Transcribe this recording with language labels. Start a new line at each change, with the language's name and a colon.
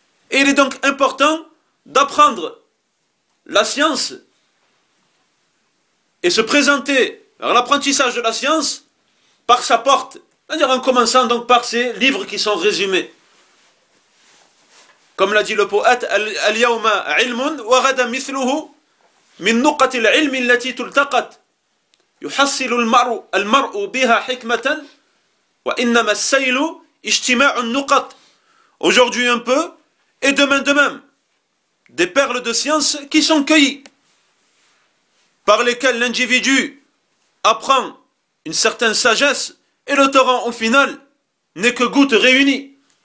French: Et il est donc important d'apprendre la science et se présenter à l'apprentissage de la science par sa porte, c'est-à-dire en commençant donc par ces livres qui sont résumés. Comme l'a dit le poète, «
Arabic: Al-yawma ilmun wa ghadan mithluhu من نقط العلم التي تلتقط يحصل المرء بها حكمة وإنما السيل اجتماع النقط.
French: Aujourd'hui un peu et demain de même. Des perles de science qui sont cueillies, par lesquelles l'individu apprend une certaine sagesse et le torrent au final n'est que goutte réunie.